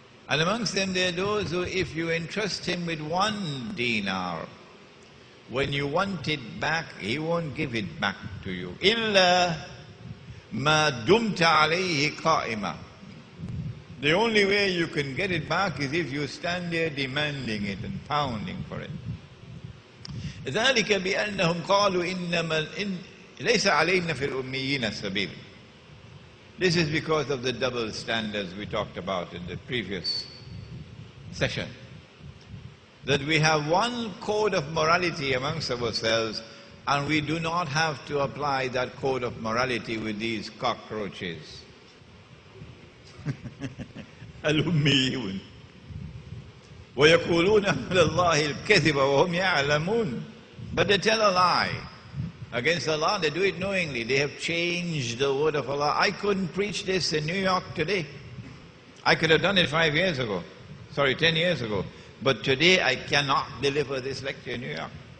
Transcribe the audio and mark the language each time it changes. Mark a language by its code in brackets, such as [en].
[en] And amongst them there are those who, if you entrust him with 1 dinar, when you want it back, he won't give it back to you. [ar] إِلَّا مَا دُمْتَ عَلَيْهِ قَائِمًا. [en] The only way you can get it back is if you stand there demanding it and pounding for it. [ar] ذلك بأنهم قالوا إنما ليس علينا في الأميين سبيل. [en] This is because of the double standards we talked about in the previous session. That we have one code of morality amongst ourselves, and we do not have to apply that code of morality with these cockroaches. [ar] الأميون ويقولون على الله الكذب وهم يعلمون. [en] But they tell a lie against Allah. They do it knowingly. They have changed the word of Allah. I couldn't preach this in New York today. I could have done it 5 years ago. Sorry, 10 years ago. But today I cannot deliver this lecture in New York.